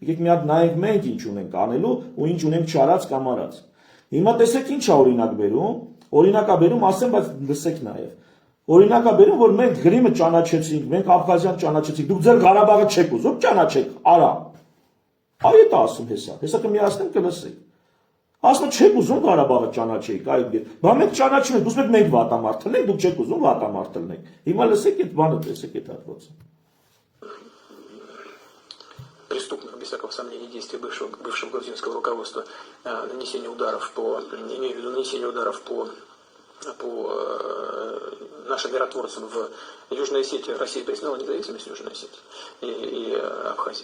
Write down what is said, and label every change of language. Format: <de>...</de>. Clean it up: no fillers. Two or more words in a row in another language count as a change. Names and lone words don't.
<hy>մի հատ նայենք մենք ինչ ունենք անելու ու ինչ ունենք չարած կամ արած։ Հիմա տեսեք ինչ է օրինակ բերում։ Օրինակա բերում ասեմ, բայց լսեք նաեւ։ Օրինակա բերում, որ մենք Գրիմը ճանաչեցինք, մենք Աբխազիան ճանաչեցինք, դուք ձեր Ղարաբաղը չեք ուզում, ճանաչեք, արա։ Այ դա ասում հեսա։ Հեսա կմիացնեմ կլսեք։ Ասում չեք ուզում Ղարաբաղը ճանաչեիք, այ բա մենք ճանաչում ենք, ուզում եք մենք վատամարդ լինենք, դուք չեք ուզում վատամարդ լինենք։ Հիմա լսեք այդ բանը, տեսեք այդ հատվածը։</hy> <ru>Преступных, без всякого сомнения, действий бывшего грузинского руководства, нанесение ударов по нашим миротворцам в Южной Осетии. Россия признала независимость Южной Осетии и Абхазии.</ru>